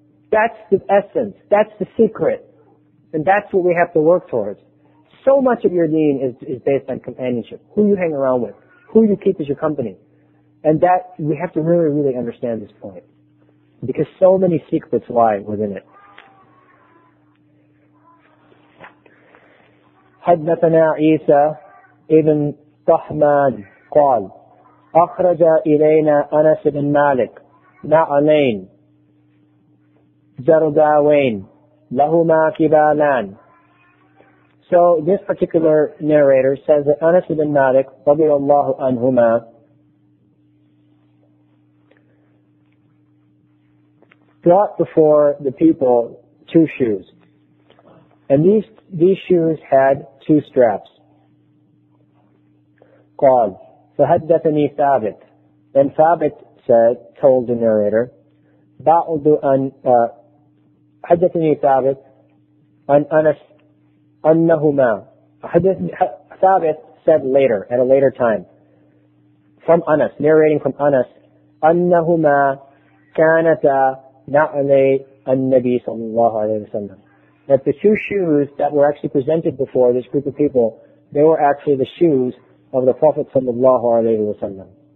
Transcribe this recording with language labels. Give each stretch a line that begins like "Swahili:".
English: That's the essence. That's the secret. And that's what we have to work towards. So much of your deen is based on companionship. Who you hang around with. Who you keep as your company. And that, we have to really, really understand this point. Because so many secrets lie within it.
Arabic: حدثنا عيسى ابن طحمان قال أخرج إلينا أنس بن مالك نعلين جرداوين لهما كبالان.
English: So this particular narrator says that Anas ibn Malik radiyallahu anhuma brought before the people 2 shoes. And these shoes had 2 straps.
Arabic: قال فحدثني ثابت.
English: Then Thabit told the narrator,
Arabic: بعض أن حدثني ثابت عن أنس أنهما.
English: Thabit said later, at a later time, from Anas, narrating from Anas,
Arabic: أنهما كانتا نعلي النبي صلى الله عليه وسلم.
English: That the 2 shoes that were actually presented before this group of people, they were actually the shoes of the Prophet sallallahu alaihi wasallam.